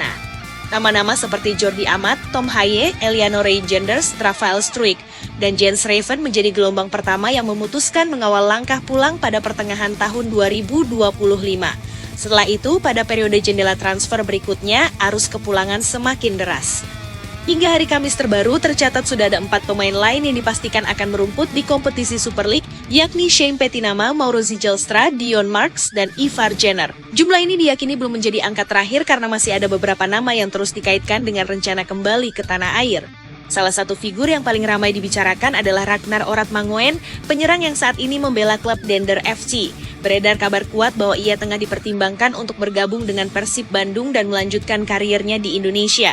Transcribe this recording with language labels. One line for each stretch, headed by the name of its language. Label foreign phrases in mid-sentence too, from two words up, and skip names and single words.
Indonesian: Nama-nama seperti Jordi Amat, Tom Haye, Eliano Reijenders, Rafael Struijk, dan Jens Raven menjadi gelombang pertama yang memutuskan mengawal langkah pulang pada pertengahan tahun 2025. Setelah itu, pada periode jendela transfer berikutnya, arus kepulangan semakin deras. Hingga hari Kamis terbaru, tercatat sudah ada 4 pemain lain yang dipastikan akan merumput di kompetisi Super League, yakni Shane Petinama, Mauro Zijlstra, Dion Marks, dan Ivar Jenner. Jumlah ini diyakini belum menjadi angka terakhir karena masih ada beberapa nama yang terus dikaitkan dengan rencana kembali ke tanah air. Salah satu figur yang paling ramai dibicarakan adalah Ragnar Oratmangoen, penyerang yang saat ini membela klub Dender FC. Beredar kabar kuat bahwa ia tengah dipertimbangkan untuk bergabung dengan Persib Bandung dan melanjutkan kariernya di Indonesia.